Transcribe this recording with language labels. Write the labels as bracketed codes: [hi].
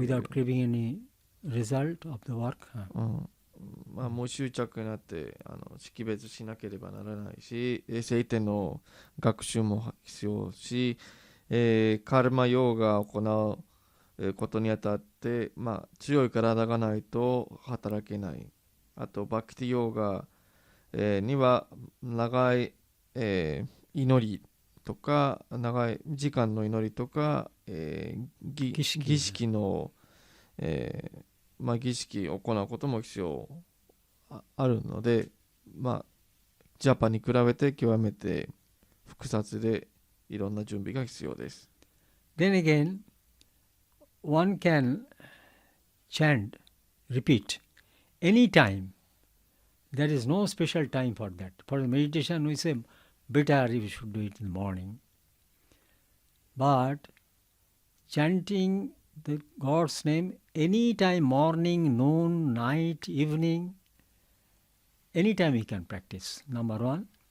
[en] without craving any result of the work. [ja] もう執着になって識別しなければならないし、聖典の学習も必要し、カルマヨーガを行うことにあたって、強い体がないと働けない。あとバクティヨーガ、には長い、祈りとか長い時間の祈りとか、儀式の、儀式を行うことも必要あるので、ジャパに比べて極めて複雑でいろんな準備が必要です。 [en] Then again, one can chant, repeat, any time. There is no special time for that. For the meditation, we say, better you should do it in the morning. But chanting the God's name any time, morning, noon, night, evening, any time we can practice, number one.